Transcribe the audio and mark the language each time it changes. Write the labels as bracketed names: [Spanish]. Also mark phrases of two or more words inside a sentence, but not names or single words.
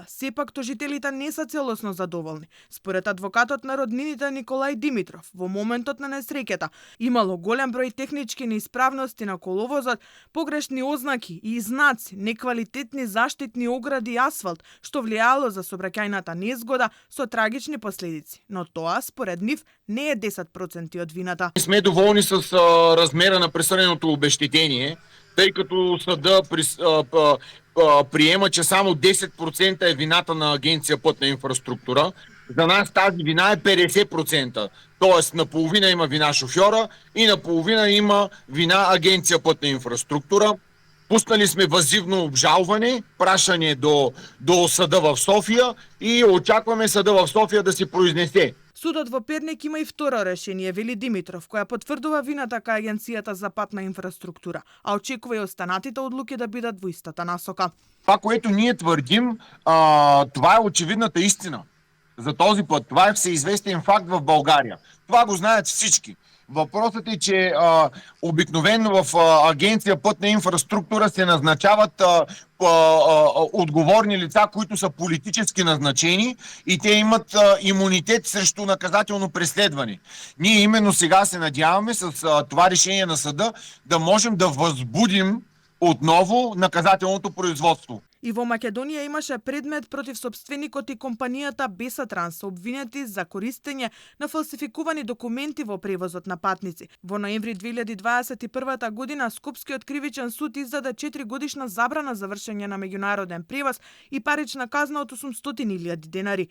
[Macedonian] Сепак тожителите не се целосно задоволни. Според адвокатот на роднините Николај Димитров, во моментот на несреќата имало голем број технички неисправности на коловозот, погрешни ознаки и знаци, неквалитетни заштитни огради и асфалт, што влијало за сообраќајната незгода со трагични последици. Но тоа, според нив, не е 10% од вината. [Bulgarian] Сме доволни с размера на присуденото обештетение, тъй като съда приема, че само 10% е вината на Агенция Пътна инфраструктура. За нас тази вина е 50%. Тоест, наполовина има вина шофьора и наполовина има вина Агенция Пътна инфраструктура. Пуснали сме въззивно обжалване, прашање до съда в София и очакваме съда в София да се произнесе. [Macedonian] Судот во Перник има и второ решение, вели Димитров, која потврдува вината кај Агенцијата за патна инфраструктура, а очекува и останатите одлуки да бидат во истата насока. [Bulgarian] Това, което ние твърдим, това е очевидната истина за този път. Това е всеизвестен факт в България. Това го знаят всички. Въпросът е, че обикновено в Агенция Пътна инфраструктура се назначават отговорни лица, които са политически назначени и те имат имунитет срещу наказателно преследване. Ние именно сега се надяваме с това решение на съда да можем да възбудим отново наказателното производство. [Macedonian] И во Македонија имаше предмет против собственикот и компанијата Бесатранс, обвинети за користење на фалсификувани документи во превозот на патници. Во ноември 2021 година Скопскиот кривичен суд издаде 4 годишна забрана за вршење на меѓународен превоз и парична казна од 800.000 денари.